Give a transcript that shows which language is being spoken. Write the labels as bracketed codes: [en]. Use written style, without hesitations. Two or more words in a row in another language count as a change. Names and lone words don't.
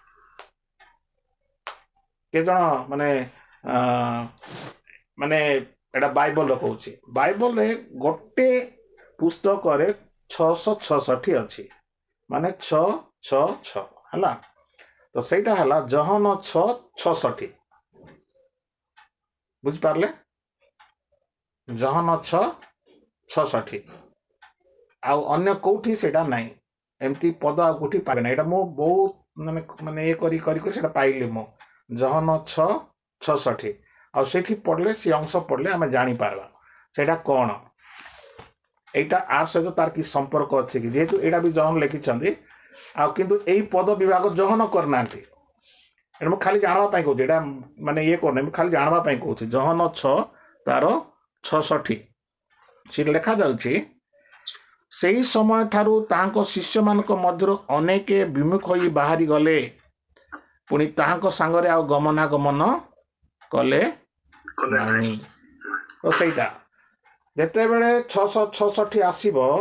[or] କିଏ ଜଣ ମାନେ ମାନେ ଏଟା ବାଇବଲର କହୁଛି ବାଇବଲରେ ଗୋଟେ ପୁସ୍ତକରେ 666 ଅଛି ମାନେ 666 ହେଲା ତ ସେଇଟା ହେଲା ଜହନ 666 ବୁଝିପାରିଲେ ଜହନ 666 ଆଉ ଅନ୍ୟ କୋଉଠି ସେଇଟା ନାହିଁ ଏମିତି ପଦ ଆଉ କୋଉଠି ପାରେ ନା ଏଇଟା ମୁଁ ବହୁତ ମାନେ ଇଏ କରି ସେଟା ପାଇଲି ମୁଁ ଜହନ 666 ଆଉ ସେଠି ପଢିଲେ ସେ ଅଂଶ ପଢିଲେ ଆମେ ଜାଣିପାରିବା ସେଇଟା କଣ ଏଇଟା ଆର ସହିତ ତାର କି ସମ୍ପର୍କ ଅଛି କି ଯେହେତୁ ଏଇଟା ବି ଜହନ ଲେଖିଛନ୍ତି ଆଉ କିନ୍ତୁ ଏଇ ପଦ ବିଭାଗ ଜହନ କରିନାହାନ୍ତି ଏଟା ମୁଁ ଖାଲି ଜାଣିବା ପାଇଁ କହୁଛି ଏଇଟା ମାନେ ଇଏ କରୁନି ମୁଁ ଖାଲି ଜାଣିବା ପାଇଁ କହୁଛି ଜହନ 6 ତାର 66 ସେଠି ଲେଖା ଯାଉଛି ସେହି ସମୟ ଠାରୁ ତାଙ୍କ ଶିଷ୍ୟମାନଙ୍କ ମଧ୍ୟରୁ ଅନେକ ବିମୁଖ ହୋଇ ବାହାରି ଗଲେ ପୁଣି ତାହାଙ୍କ ସାଙ୍ଗରେ ଆଉ ଗମନାଗମନ କଲେ ନାହିଁ ତ ସେଇଟା ଯେତେବେଳେ 666 ଆସିବ